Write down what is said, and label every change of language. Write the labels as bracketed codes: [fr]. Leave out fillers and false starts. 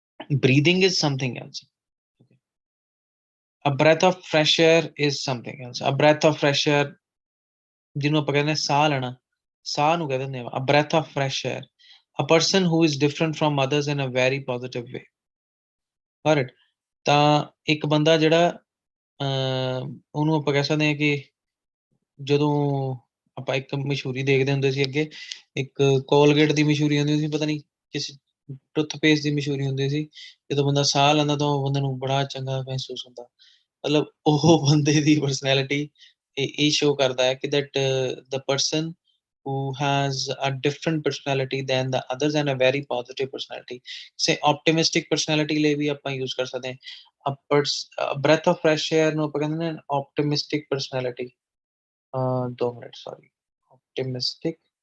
[en] Breathing is something else. A breath of fresh air is something else. A breath of fresh air, [pa] ਜਿਹਨੂੰ ਆਪਾਂ ਕਹਿੰਦੇ ਸਾਹ ਲੈਣਾ, ਸਾਹ ਨੂੰ ਕਹਿੰਦੇ ਨੇ [en] a breath of fresh air. A person who is different from others in a very positive way. [pa] Alright, ਤਾਂ ਇੱਕ ਬੰਦਾ ਜਿਹੜਾ ਉਹਨੂੰ ਆਪਾਂ ਕਹਿ ਸਕਦੇ ਹਾਂ ਕਿ ਜਦੋਂ ਆਪਾਂ ਇੱਕ ਮਸ਼ਹੂਰੀ ਦੇਖਦੇ ਹੁੰਦੇ ਸੀ ਅੱਗੇ, ਇੱਕ ਕੋਲਗੇਟ ਦੀ ਮਸ਼ਹੂਰੀ ਹੁੰਦੀ ਸੀ, ਪਤਾ ਨਹੀਂ ਕਿਸ ਟੁੱਥਪੇਸਟ ਦੀ ਮਸ਼ਹੂਰੀ ਹੁੰਦੀ ਸੀ, ਜਦੋਂ ਬੰਦਾ ਸਾਹ ਲੈਂਦਾ ਤਾਂ ਉਹ ਬੰਦੇ ਨੂੰ ਬੜਾ ਚੰਗਾ ਮਹਿਸੂਸ ਹੁੰਦਾ। ਮਤਲਬ ਉਹ ਬੰਦੇ ਦੀ ਪਰਸਨੈਲਿਟੀ ਇਹ show ਕਰਦਾ ਹੈ ਕਿ [en] that the person who has a different personality than the others and a very positive personality, say optimistic personality [pa] ਲਈ ਵੀ ਆਪਾਂ use ਕਰ ਸਕਦੇ ਹਾਂ [en] a breath of fresh air [pa] ਨੂੰ ਆਪਾਂ ਕਹਿੰਦੇ ਨੇ [en] optimistic personality [pa] 2 minute [en] sorry optimistic